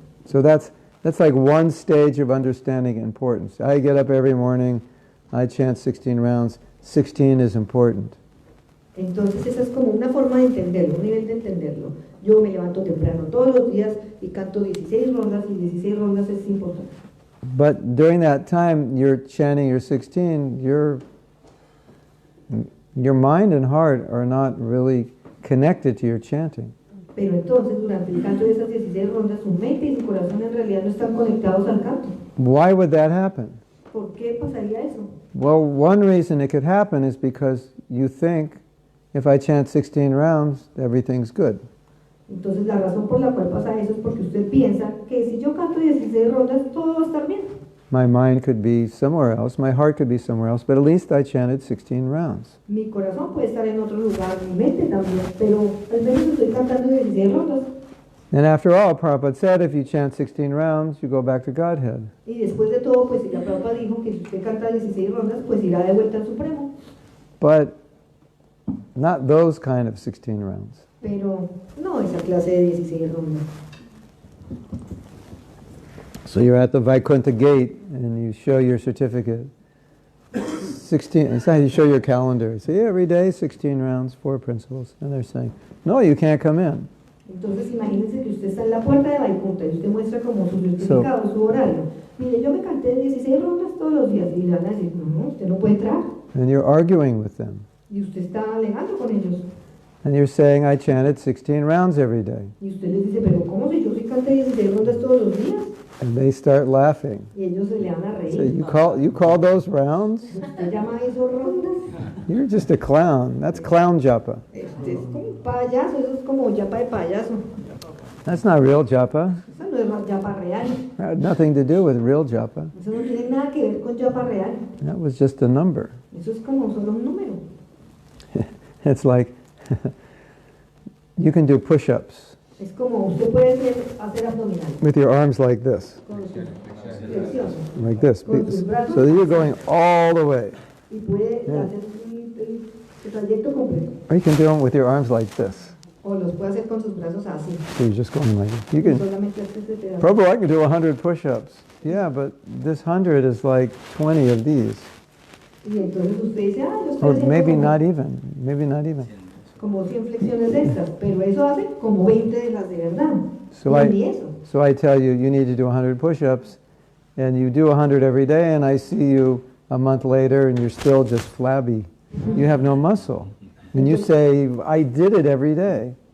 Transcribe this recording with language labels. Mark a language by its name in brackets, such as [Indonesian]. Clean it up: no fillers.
[English] So that's like one stage of understanding importance. I get up every morning, I chant 16 rounds. 16 is important. [Spanish] Entonces, esa es como una forma de entenderlo, un nivel de entenderlo. Yo me levanto temprano todos los días y canto 16 rondas y 16 rondas es importante. [English] But during that time you're chanting your 16, your mind and heart are not really connected to your chanting. [Spanish] Pero entonces, durante el canto de esas 16 rondas, su mente y su corazón en realidad no están conectados al canto. [English] Why would that happen? [Spanish] ¿Por qué pasaría eso? [English] Well, one reason it could happen is because you think, if I chant 16 rounds, everything's good. [Spanish] Entonces, la razón por la cual pasa eso es porque usted piensa que si yo canto 16 rondas, todo va a estar bien. [English] My mind could be somewhere else, my heart could be somewhere else, but at least I chanted 16 rounds. [Spanish] Mi corazón puede estar en otro lugar, mi mente también, pero al menos estoy cantando 16 rondas. [English] And after all, Prabhupada said, if you chant 16 rounds, you go back to Godhead. [Spanish] Y después de todo, pues la Prabhupada dijo que si usted canta 16 rondas, pues irá de vuelta al Supremo. [English] But not those kind of 16 rounds. [Spanish] Pero no esa clase de 16 rondas. [English] So you're at the Vaikuntha gate and you show your certificate. 16, it's how you show your calendar. Say every day 16 rounds, 4 principles. And they're saying, no, you can't come in. [Spanish] Entonces imagínense que usted está en la puerta de Vaikuntha y usted muestra como su certificado, su horario. Mire, yo me canté 16 rondas todos los días y le van a decir, no, usted no puede entrar. [English] And you're arguing with them. [Spanish] Y usted está alegando con ellos. [English] And you're saying, I chanted 16 rounds every day. [Spanish] Y usted les dice, pero ¿cómo si yo sí canté 16 rondas todos los días? [English] And they start laughing. [Spanish] Y ellos se le van a reír. [English] So you call those rounds? [Spanish] ¿Usted llama eso rondas? [English] You're just a clown. That's clown japa. [Spanish] Este es como un payaso, eso es como japa de payaso. [English] That's not real japa. [Spanish] Eso no es japa real. [English] It had nothing to do with real japa. [Spanish] Eso no tiene nada que ver con japa real. [English] That was just a number. [Spanish] Eso es como solo un número. [English] It's like you can do push-ups [Spanish] Es como usted puede hacer abdominales [English] with your arms like this, [Spanish] con sus flexiones. [English] like this. [Spanish] Con sus brazos. [English] So that you're going all the way. [Spanish] Y puede [English] Yeah. [Spanish] hacer el trayecto completo. [English] Or you can do them with your arms like this. [Spanish] O los puede hacer con sus brazos así. [English] So you're just going like this. You [Spanish] Y [English] can, [Spanish] solamente hace ese pedazo. [English] Prabhu, I can do 100 push-ups. Yeah, but this 100 is like 20 of these. [Spanish] Y entonces usted dice, yo estoy [English] Or [Spanish] haciendo [English] maybe [Spanish] como, [English] not even. Maybe not even. [Spanish] como 100 flexiones de estas, pero eso hace como 20 de las de verdad. [English] So [Spanish] Y ni eso. [English] So I tell you, you need to do 100 push-ups, and you do 100 every day, and I see you a month later, and you're still just flabby. You have no muscle. And you say, I did it every day.